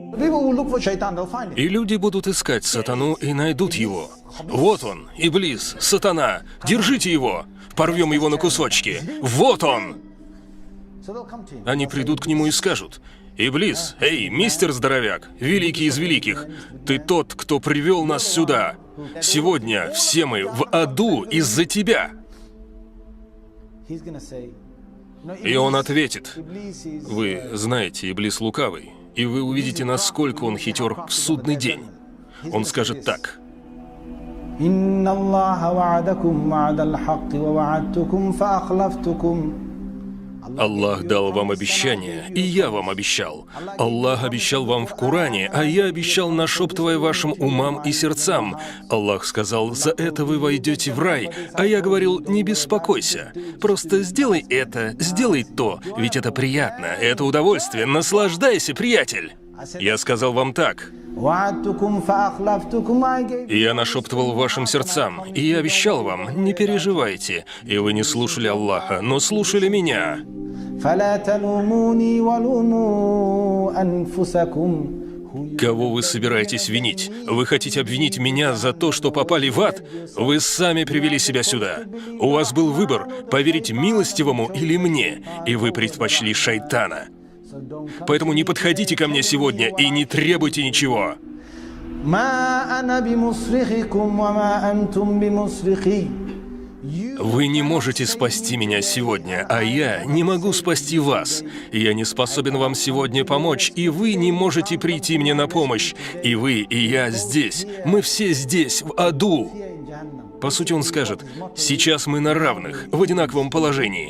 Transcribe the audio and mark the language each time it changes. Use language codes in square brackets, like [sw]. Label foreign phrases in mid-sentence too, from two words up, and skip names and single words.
[en] people will look for shaitan, they'll find [ru] И [en] it. [ru] люди будут искать сатану и найдут его. Вот он, Иблис, сатана, держите его, порвем его на кусочки. Вот он! [en] So they'll come to him. [ru] Они придут к нему и скажут: «Иблис, эй, мистер Здоровяк, великий из великих, ты тот, кто привел нас сюда. Сегодня все мы в аду из-за тебя». [en] He's gonna say, "No, [ru] И он [en] Iblis- [ru] ответит: [en] Iblis is, [ru] «Вы знаете, Иблис лукавый, и вы увидите, насколько он хитер в судный день». Он скажет так: [ar] إن الله وعدكم وعد الحق ووعدتكم فأخلفتكم. [ru] «Аллах дал вам обещание, и я вам обещал. Аллах обещал вам в Коране, а я обещал, нашептывая вашим умам и сердцам. Аллах сказал: за это вы войдете в рай, а я говорил: не беспокойся. Просто сделай это, сделай то, ведь это приятно, это удовольствие, наслаждайся, приятель». Я сказал вам так: [ar] وعدتكم فأخلفتكم. [en] I gave [ru] и я нашептывал вашим сердцам, и я обещал вам: не переживайте. И вы не слушали Аллаха, но слушали меня. [ar] فلا تلوموني ولوموا أنفسكم. [ru] Кого вы собираетесь винить? Вы хотите обвинить меня за то, что попали в ад? Вы сами привели себя сюда. У вас был выбор, поверить милостивому или мне, и вы предпочли шайтана. Поэтому не подходите ко мне сегодня и не требуйте ничего. [ar] ما أنا بمصرخكم وما أنتم بمصرخي. [ru] Вы не можете спасти меня сегодня, а я не могу спасти вас. Я не способен вам сегодня помочь, и вы не можете прийти мне на помощь. И вы, и я здесь. Мы все здесь, в аду. По сути, он скажет: сейчас мы на равных, в одинаковом положении.